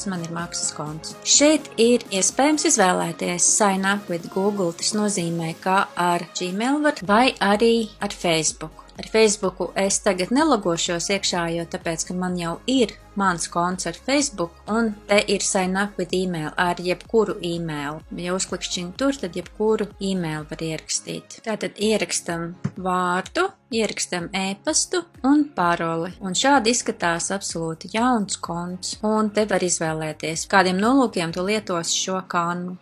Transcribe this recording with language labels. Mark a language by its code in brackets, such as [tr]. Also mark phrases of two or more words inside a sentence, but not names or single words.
[lv] Man ir maksas konts. Šeit ir iespējams izvēlēties [en] Sign up with Google, [lv] tas nozīmē, ka ar Gmail var, vai arī ar Facebook. Ar Facebooku es tagad nelogošos iekšā, jo tāpēc, ka man jau ir mans konts ar Facebook, un te ir [en] Sign up with email [lv] ar jebkuru email. Ja uzklikšķinu tur, tad jebkuru email var ierakstīt. Tātad ierakstam vārdu, ierakstam e-pastu un paroli. Un šādi izskatās absolūti jauns konts. Un te var izvēlēties, kādiem nolūkiem tu lietos šo Canvu.